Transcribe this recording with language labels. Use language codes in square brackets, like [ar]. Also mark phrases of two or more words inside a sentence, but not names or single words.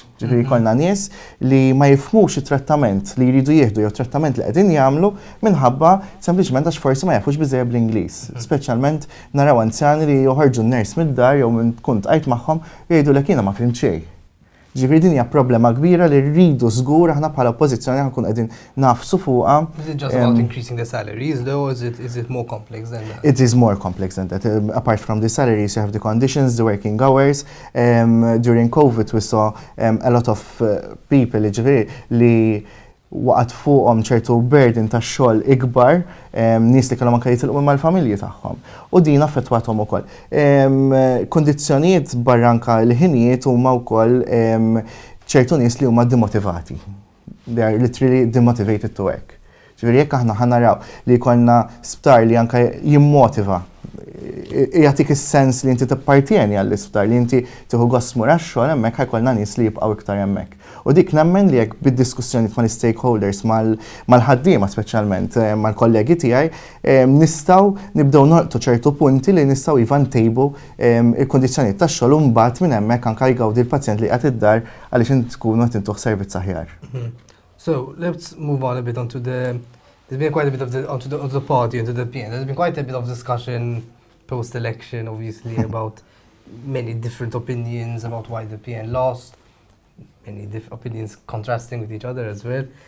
[mt] Ġifieri jkollna nies li ma jifhmux it-trattament li jridu jieħdu jew trattament li qegħdin jagħmlu minħabba sempliċement għax forsi ma jafux biżejjed bl-Ingliż. Speċjalment naraw anzjani li joħorġu n-ners mid-dar jew minn tkun tqajt magħhom jgħidulek jiena ma fhimt xejn. Ġifieri din hija problema kbira li rridu żgur aħna bħala oppożizzjoni nkun qegħdin nafsu fuqha. [en] Is it just about increasing the salaries though, or is it more complex than that? It is more complex than that. Apart from the salaries, you have the conditions, the working hours. During COVID we saw a lot of people [mt] li waqgħet fuqhom ċertu burden tax-xogħol ikbar, nies li kellhom anke jitilqu mal-familji tagħhom. U din affettwathom ukoll. Kundizzjonijiet barra anke l-ħinijiet huma wkoll ċertu nies li huma demotivati. [en] They are literally demotivated to work. [mt] Ġifieri jekk aħna ħanaraw li jkollna sptar li anke jimmotiva, jagħtik is-sens li inti tippartieni għall-isptar, li inti tieħu gost mur għax-xogħol hemmhekk ħajkollna nies li jibqgħu iktar hemmhekk. U dik nemmen li jekk bid-diskussjoni mal-stakeholders, mal-ħaddiema speċjalment, mal-kollegi tiegħi, nistgħu nibdew norqtu ċertu punti li nistgħu iva ntejbu il-kondizzjonijiet tax-xogħol u mbagħad minn hemmhekk anke jgawdi l-pazjent li qed id-dar għaliex int tkunu qed intuħ servizz aħjar. [en] So let's move on a bit onto the. There's been quite a bit of the party into the PN. There's been quite a bit of discussion post-election, obviously, about many different opinions about why the PN lost, many opinions contrasting with each other as well.